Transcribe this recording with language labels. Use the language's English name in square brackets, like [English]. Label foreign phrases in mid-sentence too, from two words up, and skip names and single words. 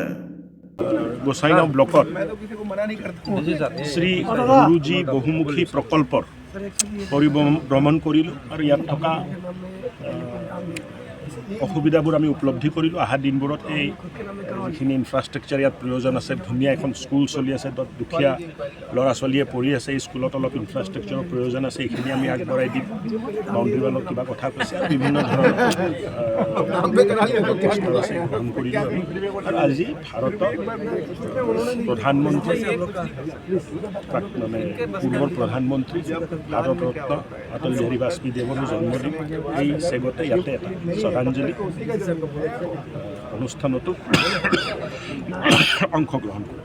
[Assamese] গোসাইগাঁও ব্লকত শ্ৰী গুৰুজী বহুমুখী প্ৰকল্পৰ পৰিভ্ৰমণ কৰিলোঁ আৰু যাত থকা অসুবিধাবোৰ আমি উপলব্ধি কৰিলোঁ। আহা দিনবোৰত যিখিনি ইনফ্ৰাষ্ট্ৰাকচাৰ যাত প্ৰয়োজন আছে, ধুনীয়া এখন স্কুল চলি আছে, তাত দুখীয়া ল'ৰা ছোৱালীয়ে পঢ়ি আছে, স্কুলত অলপ ইনফ্ৰাষ্ট্ৰাকচাৰ প্ৰয়োজন আছে, এইখিনি আমি আগবঢ়াই দিম। [English] boundary wall [Assamese] किबा কথা কৈছে আৰু বিভিন্ন ধৰণৰ গ্ৰহণ কৰিলোঁ আমি। আৰু আজি ভাৰতৰ প্ৰধানমন্ত্ৰী মানে পূৰ্বৰ প্ৰধানমন্ত্ৰী ভাৰত ৰত্ন অটল বিহাৰী বাজপেয়ী দেৱৰ জন্মদিন। এই চেগতে ইয়াতে এটা শ্ৰদ্ধাঞ্জলি অনুষ্ঠানতো অংশগ্ৰহণ কৰোঁ।